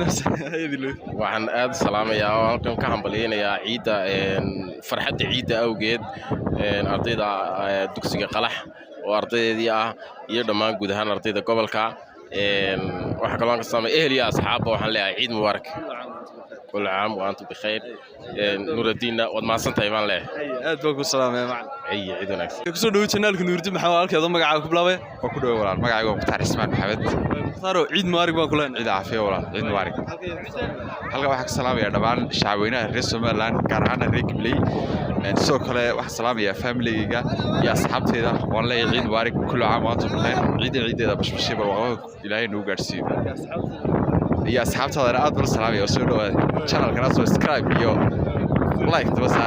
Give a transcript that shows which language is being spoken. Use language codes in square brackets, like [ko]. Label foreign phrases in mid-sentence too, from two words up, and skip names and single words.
[so] waxaan aad salaamayaa oo halkan ka hambalyeynaya ciida farxadda ciida awgeed ardayda dugsiga Qalax oo ardaydeedii ah iyo dhammaan guud ahaan ardayda gobolka waxa kale oo aan ka salaamay ehliya asxaabba waxaan leeyahay ciid mubaarak [ar] كل عام وأنتم بخير نور الدين ومحسن طيبان له [so] aad baan ku salaamay macallin أي عيد ونكس kusoo dhawo channelka nuurdi maxaa halkeeda magacaaga ku bilaabay waa ku dhawo walaal magacayga waa Mukhtaar Ismaan Maxamed mukhtaaro ciid mubaarak baan ku leenahay ciid caafiya walaal ciid mubaarak halka waxaan ka salaamayaa dhammaan shacabweynaha reer Somaliland gaar ahaan reer Kibley sidoo kale waxaan salaamayaa family-gayga iyo asxaabteyda waan leeyahay ciid mubaarak [ar] كل عام وأنتم بخير [so] ciideeda bashbashii barwaaqo ilaahay noo gaarsiiyo iyo asxaabtada aad bal salaamaya oo soo dhawaad channelkana subscribe iyo like daba saara